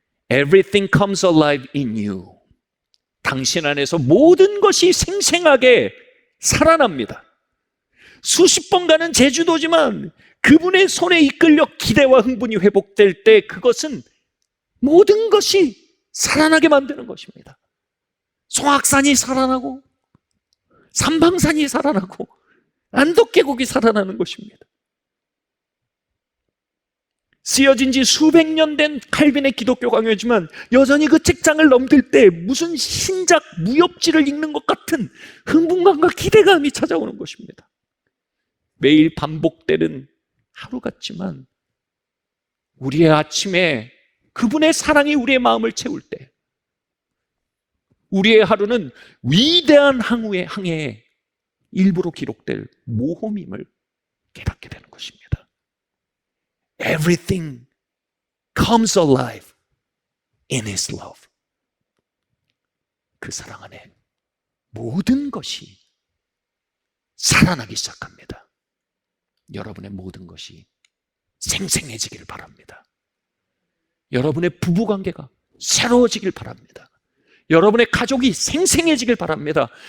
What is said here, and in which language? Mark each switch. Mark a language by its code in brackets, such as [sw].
[en] Everything comes alive in you. [ko] 당신 안에서 모든 것이 생생하게 살아납니다. 수십 번 가는 제주도지만 그분의 손에 이끌려 기대와 흥분이 회복될 때 그것은 모든 것이 살아나게 만드는 것입니다. 송악산이 살아나고 삼방산이 살아나고 안덕계곡이 살아나는 것입니다. 쓰여진 지 수백 년 된 칼빈의 기독교 강요지만 여전히 그 책장을 넘길 때 무슨 신작 무협지를 읽는 것 같은 흥분감과 기대감이 찾아오는 것입니다. 매일 반복되는 하루 같지만 우리의 아침에 그분의 사랑이 우리의 마음을 채울 때 우리의 하루는 위대한 항해의 일부로 기록될 모험임을 깨닫게 되는 것입니다. [en] Everything comes alive in His love. [ko] 그 사랑 안에 모든 것이 살아나기 시작합니다. 여러분의 모든 것이 생생해지길 바랍니다. 여러분의 부부관계가 새로워지길 바랍니다. 여러분의 가족이 생생해지길 바랍니다.